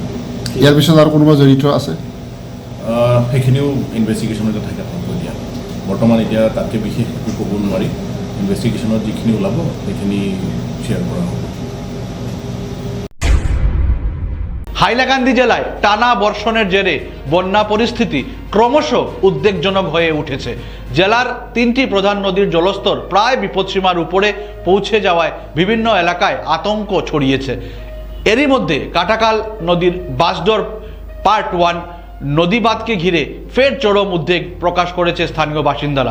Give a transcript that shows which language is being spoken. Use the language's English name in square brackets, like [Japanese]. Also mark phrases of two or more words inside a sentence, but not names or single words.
[Assamese] ইয়াৰ পিছত আৰু কোনোবা জড়িত আছে? সেইখিনিও ইনভেষ্টিগেশ্যনতে থাকে হ'ব দিয়া। বৰ্তমান এতিয়া তাতকৈ বিশেষ একো ক'ব নোৱাৰি। ইনভেষ্টিগেশ্যনত যিখিনি ওলাব সেইখিনি শ্বেয়াৰ কৰা হ'ব। [Bangla] হাইলাকান্দি জেলায় টানা বর্ষণের জেরে বন্যা পরিস্থিতি ক্রমশ উদ্বেগজনক হয়ে উঠেছে। জেলার 3টি প্রধান নদীর জলস্তর প্রায় বিপদসীমার উপরে পৌঁছে যাওয়ায় বিভিন্ন এলাকায় আতঙ্ক ছড়িয়েছে। এরই মধ্যে কাটাকাল নদীর বাঁশডোর পার্ট 1 নদীবাঁধকে ঘিরে ফের চরম উদ্বেগ প্রকাশ করেছে স্থানীয় বাসিন্দারা।